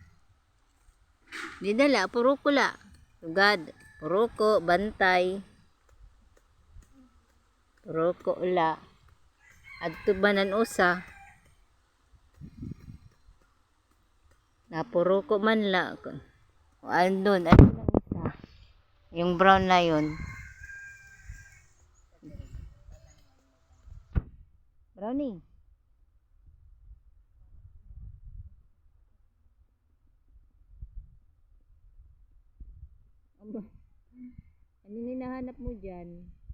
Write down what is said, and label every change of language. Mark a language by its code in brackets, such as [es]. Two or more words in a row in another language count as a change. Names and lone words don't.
[war] Di dala, puro ko la. Tugad, puro ko, bantay. Puro ko la. Adto banan usa. Na puro ko man la. [tl] O andun lang isa. Yung brown na yun. Brownie. Ano hinahanap mo dyan?